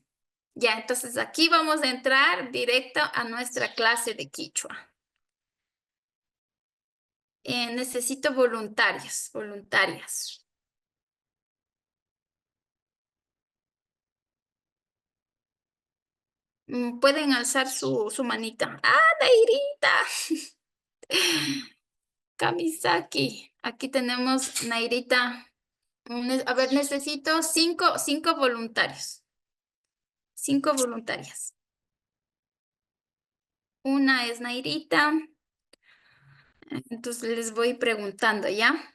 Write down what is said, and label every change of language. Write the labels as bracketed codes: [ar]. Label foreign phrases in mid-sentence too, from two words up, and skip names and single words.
[es] Ya, entonces aquí vamos a entrar directo a nuestra clase de quichua. Necesito voluntarios, voluntarias. Pueden alzar su manita. ¡Ah, Nairita! Kamisaki. Aquí tenemos Nairita. A ver, necesito cinco voluntarios. 5 voluntarias. Una es Nairita. Entonces les voy preguntando, ¿ya?